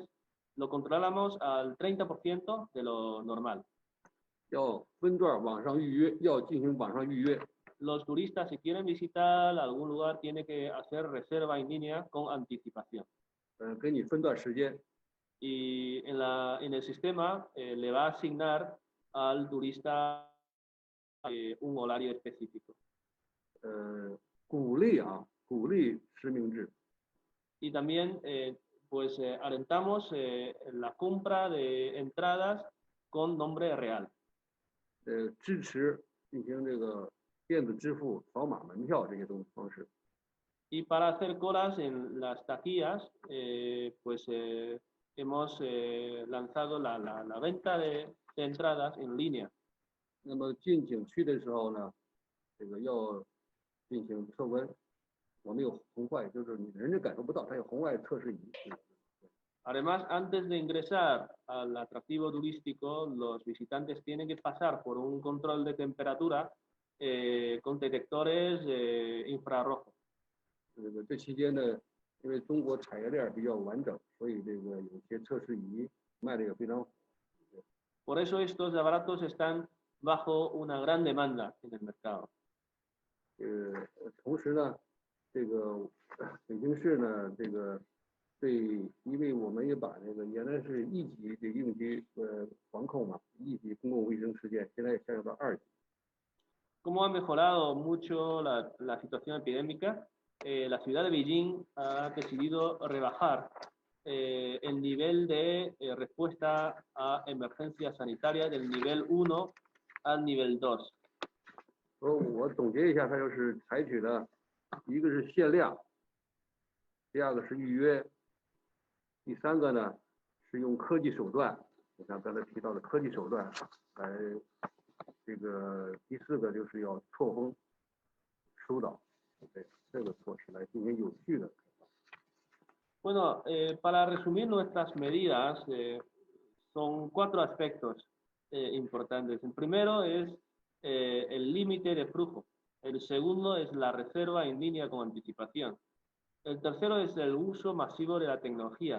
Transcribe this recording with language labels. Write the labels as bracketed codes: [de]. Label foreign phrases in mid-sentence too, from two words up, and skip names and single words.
[es] Lo controlamos al 30% de lo normal. [zh] 要分段网上预约，要进行网上预约。 [es] Los turistas, si quieren visitar algún lugar, tienen que hacer reserva en línea con anticipación. [zh] 给你分段时间。 [es] Y en el sistema le va a asignar al turista un horario específico. [zh] 鼓励实名制。 [es] Y también pues alentamos la compra de entradas con nombre real. [zh] 支持进行这个电子支付、扫码门票这些方式。 [es] Y para hacer colas en las taquillas, pues hemos lanzado la venta de entradas en línea. [zh] 那么进景区的时候呢，这个要进行测温，我们有红外，就是你人家感受不到，它有红外测试仪。 [es] Además, antes de ingresar al atractivo turístico, los visitantes tienen que pasar por un control de temperatura con detectores infrarrojos. [zh] 这期间呢，因为中国产业链比较完整，所以这个有些测试仪卖的也非常好。 [es] Por eso estos aparatos están bajo una gran demanda en el mercado. [zh] 同时呢，这个北京市呢，这个因为我们也把那个原来是1级的应急防控嘛，1级公共卫生事件，现在也下入到2级。 [es] Como ha mejorado mucho la situación epidémica, la ciudad de Beijing ha decidido rebajar el nivel de respuesta a emergencias sanitarias del nivel 1 al nivel 2. [zh] 我总结一下，它就是采取的一个是限量，第二个是预约，第三个呢是用科技手段，就像刚才提到的科技手段来这个，第四个就是要错峰疏导，对这个措施来进行有序的。 [es] Bueno, para resumir nuestras medidas, son 4 aspectos importantes. El primero es el límite de flujo. El segundo es la reserva en línea con anticipación. El tercero es el uso masivo de la tecnología.